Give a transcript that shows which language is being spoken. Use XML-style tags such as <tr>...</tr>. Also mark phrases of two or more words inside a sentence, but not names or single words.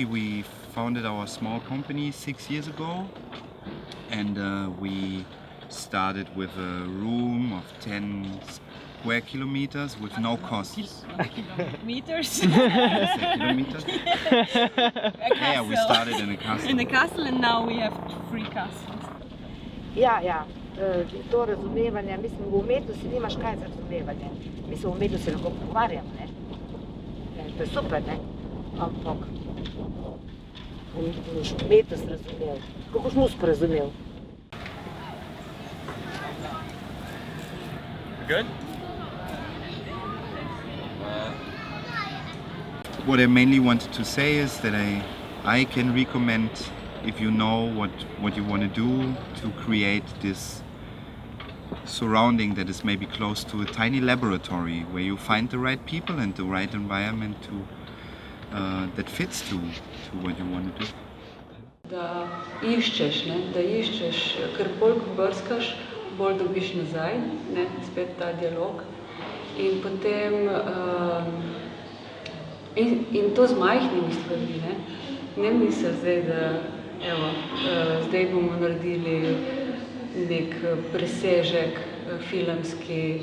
<en>We founded our small company 6 years ago, and we started with a room of 10 square kilometers with no costs. Meters? Kilometers? Yeah, we started in a castle. In a castle, and now we have 3 castles.</en> <sl>Ja, to razumevanje, mislim, v umetnosti nimaš kaj za razumevanje. Mislim, v umetnosti lahko pogovarjamo, ne? To je super, ne? Ampak boš umetnost razumel, kako boš muziko razumel.</sl> <en>Good? What I mainly wanted to say is that I can recommend, if you know what you want to do, to create this surrounding that is maybe close to a tiny laboratory where you find the right people and the right environment to that fits to what you want to do.</en> <sl>Da iščeš, ker bolj ko brskaš, bolj dobiš nazaj, ne, spet ta dialog. In potem, in to z majhnimi stvarmi, ne misli zdaj, da evo, zdaj bomo naredili nek presežek filmski.</sl>